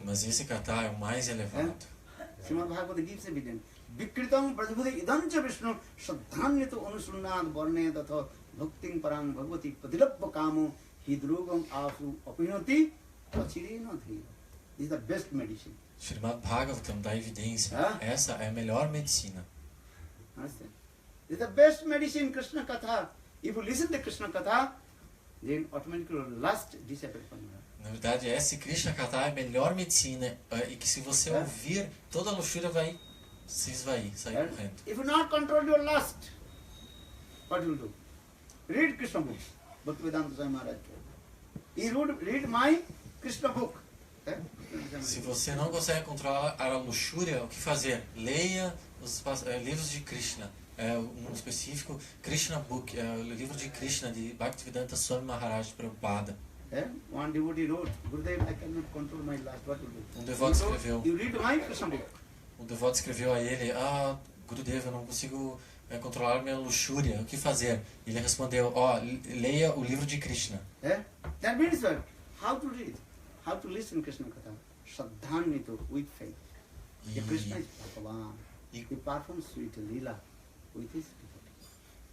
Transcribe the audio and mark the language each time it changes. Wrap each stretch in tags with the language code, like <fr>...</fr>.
<pt>Mas esse kata é o mais elevado.</pt> <en>Srimad Bhagavata gives evidence.</en> <sa>Vikritam prajabhuti idancha Vishnu shraddhanyato anusunnad varne tatha bhakting parang bhagavati padilabha kamo hidrogam asu apinoti pachirena dhriva.</sa> <en>This is the best medicine.</en> <pt>Srimad Bhagavatam dá evidência. Essa é a melhor medicina.</pt> <en>Understand? This is the best medicine, Krishna Katha. If you listen to Krishna Katha, then automatically lust disappears from you.</en> <pt>Na verdade, esse Krishna Katha é a melhor medicina e que se você ouvir, toda a luxúria vai se esvair, sair</pt> <en>And</en> <pt>correndo.</pt> <en>if you not control your lust, what you will do? Read Krishna book. Bhaktivedanta Swami Maharaj. You read my Krishna book.</en> <pt>Se você não consegue controlar a luxúria, o que fazer? Leia os livros de Krishna. Um específico, Krishna Book, o livro de Krishna, de Bhaktivedanta Swami Maharaj Prabhupada.</pt> <en>One devotee wrote, Gurudev, I cannot control my lust. What will do?</en> <pt>Um devoto escreveu.</pt> <en>You read my Krishna book.</en> <pt>O devoto escreveu a ele, Gurudev, eu não consigo controlar minha luxúria, o que fazer? Ele respondeu, leia o livro de Krishna.</pt> <en>That means what? How to read, how to listen Krishna Katha. Shraddhanito, with faith. The Krishna is Bhagavan. He performs sweet lila with his devotee.</en>